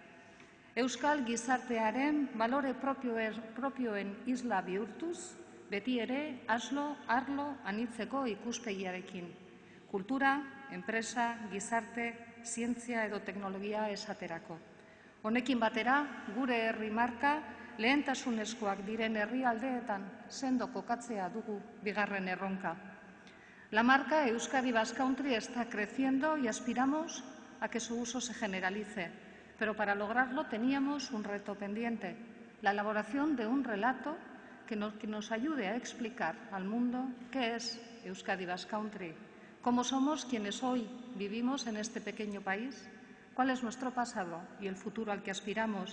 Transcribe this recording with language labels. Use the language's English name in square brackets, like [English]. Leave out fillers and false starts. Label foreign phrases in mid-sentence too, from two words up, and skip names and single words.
[Basque] Euskal gizartearen balore propioen isla bihurtuz, beti ere arlo anitzeko ikuspegiarekin. Kultura, enpresa, gizarte, zientzia edo teknologia esaterako. Honekin batera, gure herri marka lehentasunezkoak diren herrialdeetan sendo kokatzea dugu bigarren erronka. [Spanish] La marca Euskadi Basque Country está creciendo y aspiramos a que su uso se generalice. Pero para lograrlo teníamos un reto pendiente, la elaboración de un relato que nos ayude a explicar al mundo qué es Euskadi Basque Country, cómo somos quienes hoy vivimos en este pequeño país, cuál es nuestro pasado y el futuro al que aspiramos.